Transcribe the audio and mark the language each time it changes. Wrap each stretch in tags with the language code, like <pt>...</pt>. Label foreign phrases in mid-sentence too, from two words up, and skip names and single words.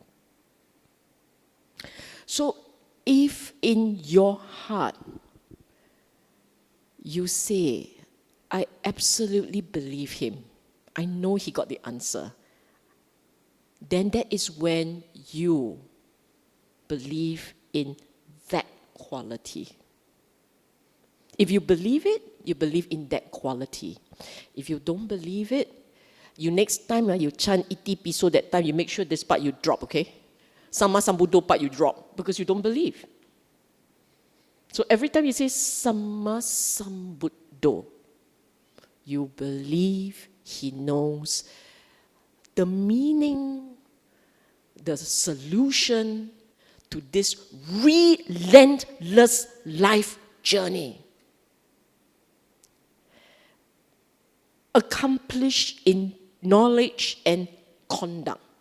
<en>So if in your heart you say, I absolutely believe him, I know he got the answer, then that is when you believe in that quality. If you believe it, you believe in that quality. If you don't believe it, you next time you chant</en> <pi>iti piso,</pi> <en>that time you make sure this part you drop, okay?</en> <pi>Sama sambuddho</pi> <en>part you drop, because you don't believe. So every time you say</en> <pi>sama sambuddho,</pi> <en>you believe he knows the meaning, the solution to this relentless life journey. Accomplished in knowledge and conduct.</en>